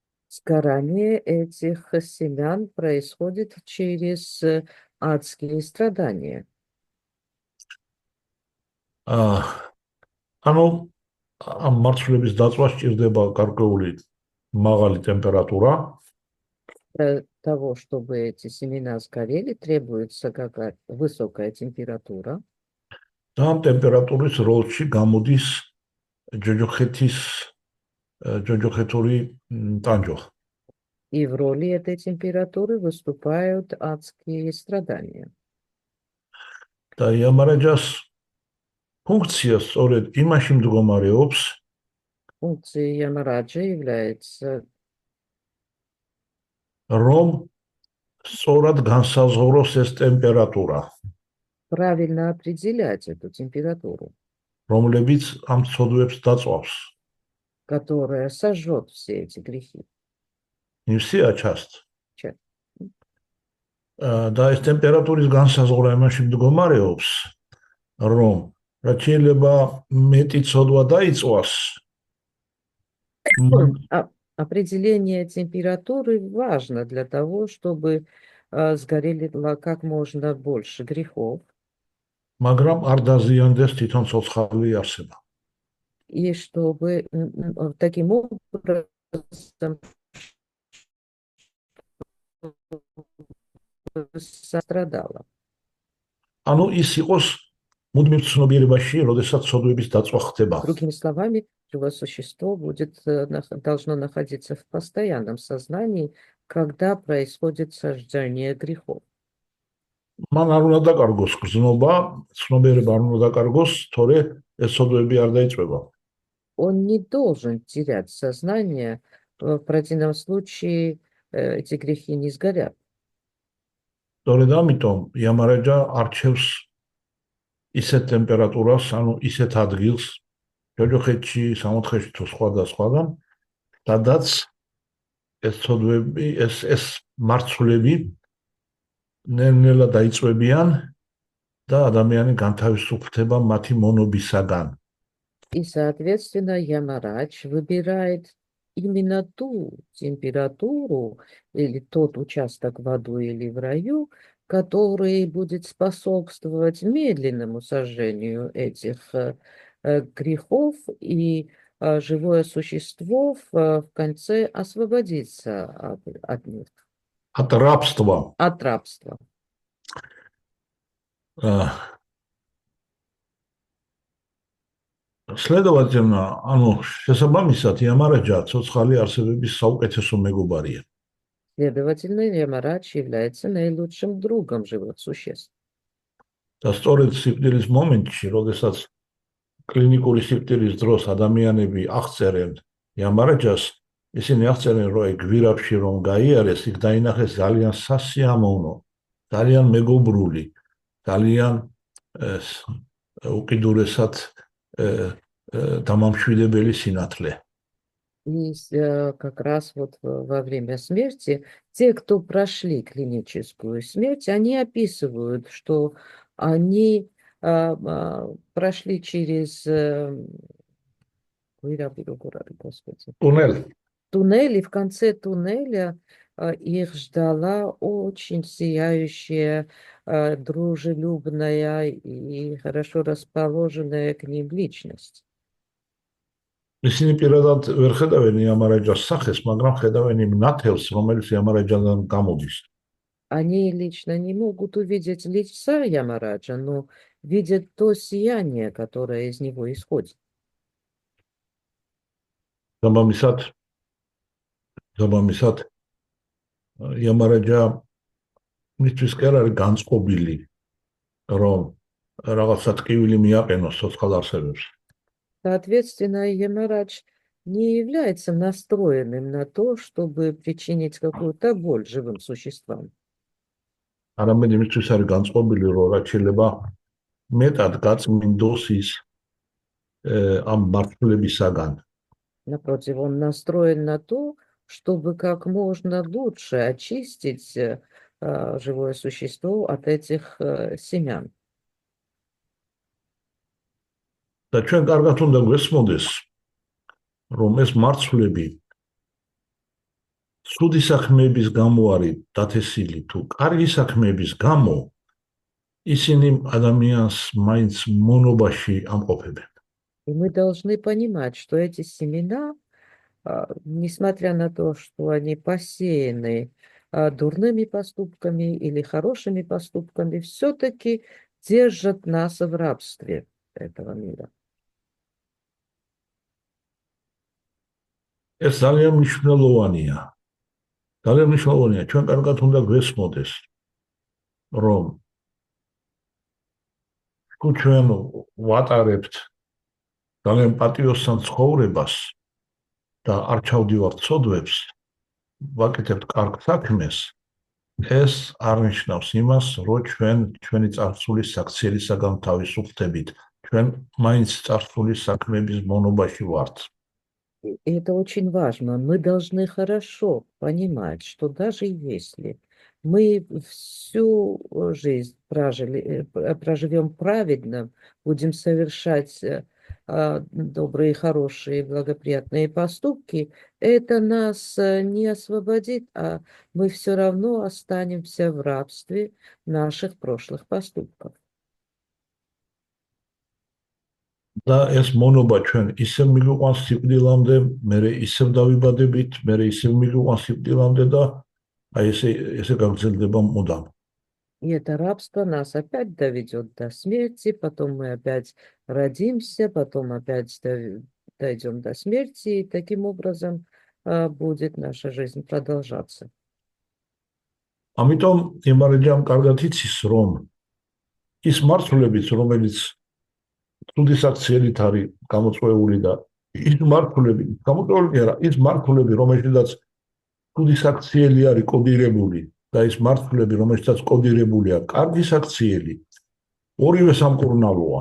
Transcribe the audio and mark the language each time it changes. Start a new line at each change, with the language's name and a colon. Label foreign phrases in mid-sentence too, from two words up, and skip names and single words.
Russian: Сгорание этих семян происходит через адские страдания.
Georgian: ანუ ამ მარცვლების დაწვას სჭირდება გარკვეული მაღალი ტემპერატურა
Russian: Для того, чтобы эти семена сгорели, требуется какая-то высокая температура.
Georgian: და ამ ტემპერატურის როლში გამოდის ჯოჯოხეთური ტანჯვა.
Russian: И в роли этой температуры выступают адские страдания.
Georgian: და იამარაჯას ფუნქცია სწორედ იმაში მდგომარეობს,
Russian: Функцией ямараджа является
Georgian: რომ სწორად განსაზღვროს ეს ტემპერატურა,
Russian: правильно определять эту температуру,
Georgian: რომლებიც ამ ცოდვებს დაწვავს.
Russian: которая сожжет все эти грехи. ნივსია ჩასთ. Чё?
Georgian: და ეს ტემპერატურის განსაზღვრა იმაში მდგომარეობს, რომ რაც შეიძლება მეტი ცოდვა დაიწვას,
Russian: Определение температуры важно для того, чтобы сгорели как можно больше грехов,
Georgian: მაგრამ არ დაზიანდეს თვითონ ცოცხალი არსება.
Russian: и чтобы таким образом сострадало.
Georgian: ანუ ის იყოს მუდმივ ცნობიერებაში, როდესაც ცოდვების დაწვა ხდება.
Russian: Другими словами, живое существо должно находиться в постоянном сознании, когда происходит сожжение грехов.
Georgian: მან არ უნდა დაკარგოს გრძნობა, ცნობიერება არ უნდა დაკარგოს, თორე ეს ცოდვები არ დაიწვება.
Russian: Он не должен терять сознание, в противном случае эти грехи не сгорят.
Georgian: სწორედ ამიტომ იამარაჯა არჩევს ისეთ ტემპერატურას, ანუ ისეთ ადგილს, ჯოჯოხეთში, სამოთხეში თუ სხვადასხვაგან, სადაც ეს ცოდვები, ეს მარცვლები ნელ-ნელა დაიწვევიან და ადამიანი განთავისუფლდება მათი მონობისაგან.
Russian: И, соответственно, Ямарадж выбирает именно ту температуру или тот участок в аду или в раю, который будет способствовать медленному сожжению этих грехов, и живое существо в конце освободится от них. От рабства. От рабства. Следовательно,
Georgian: ანუ შესაბამისად იამარაჯა ცოცხალი არსებების საუკეთესო მეგობარია.
Russian: Следовательно, Ямарадж является наилучшим другом живых существ.
Georgian: და სწორედ სიკვდილის მომენტში, როდესაც კლინიკური სიკვდილის დროს ადამიანები აღწერენ იამარაჯას, ისინი აღწერენ, რომ ეგ გვირაბში რომ გაიარეს, იქ დაინახეს ძალიან სასიამოვნო, ძალიან მეგობრული, ძალიან უკიდურესად დამამშვიდებელი სინათლე.
Russian: И как раз вот во время смерти те, кто прошли клиническую смерть, они описывают, что они прошли через туннель, и в конце туннеля их ждала очень сияющая, дружелюбная и хорошо расположенная к ним личность.
Georgian: ისინი პირადად ვერ ხედავენ იამარაჯას სახეს, მაგრამ ხედავენ იმ ნათელს, რომელიც იამარაჯიდან გამოდის.
Russian: Они лично не могут увидеть лица Ямараджа, но видят то сияние, которое из него исходит.
Georgian: Замамисат იამარაჯა მისთვის კი არ არის განწყობილი, რომ რაღაცა ტკივილი მიაყენოს ცოცხალ არსებებს.
Russian: Соответственно, Ямарадж не является настроенным на то, чтобы причинить какую-то боль живым существам.
Georgian: არამედ იმისთვის არის განწყობილი, რომ რაც შეიძლება მეტად გაწმინდოს ის ამ მართლებისაგან.
Russian: Напротив, он настроен на то, чтобы как можно лучше очистить живое существо от этих семян.
Georgian: და ჩვენ კარგად უნდა გვესმოდეს, რომ ეს მარცვლები ცუდი საქმეების გამო არის დათესილი თუ კარგი საქმეების გამო ისინი ადამიანს მაინც მონობაში ამყოფებენ.
Russian: И мы должны понимать, что эти семена, несмотря на то, что они посеяны дурными поступками или хорошими поступками, все-таки держат нас в рабстве этого мира.
Georgian: ეს ძალიან მნიშვნელოვანია. ძალიან მნიშვნელოვანია. ჩვენ კარგად უნდა გვესმოდეს, რომ თუ ჩვენ ვატარებთ ძალიან პატიოსან ცხოვრებას და არ ჩავდივართ ცოდვებს, ვაკეთებთ კარგ საქმეს, ეს არ ნიშნავს იმას, რომ ჩვენ ჩვენი წარსულის საქციელისაგან თავისუფლდებით, ჩვენ მაინც წარსულის საქმეების მონობაში варთ.
Russian: И это очень важно. Мы должны хорошо понимать, что даже если мы всю жизнь проживем праведно, будем совершать добрые, хорошие, благоприятные поступки, это нас не освободит, а мы все равно останемся в рабстве наших прошлых поступков.
Georgian: და ეს მონობა ჩვენ ისევ მიგვიყვანს სიკვდილამდე, მერე ისევ დავიბადებით, მერე ისევ მიგვიყვანს სიკვდილამდე და აი ესე გაგრძელდება მუდამ.
Russian: И это рабство нас опять доведет до смерти, потом мы опять родимся, потом опять дойдем до смерти, и таким образом будет наша жизнь продолжаться.
Georgian: ამიტომ იმარეჯამ კარგად იცის, რომ ის მართლებიც, რომელიც ცუდი საქციელით არის გამოწვეული და ის მართლები, გამოწვეული არა, ის მართლები, რომელშიც ცუდი საქციელი არის კოდირებული და ის მართლები, რომელშიც კოდირებულია კარგი საქციელი, ორივე სამკურნალოა.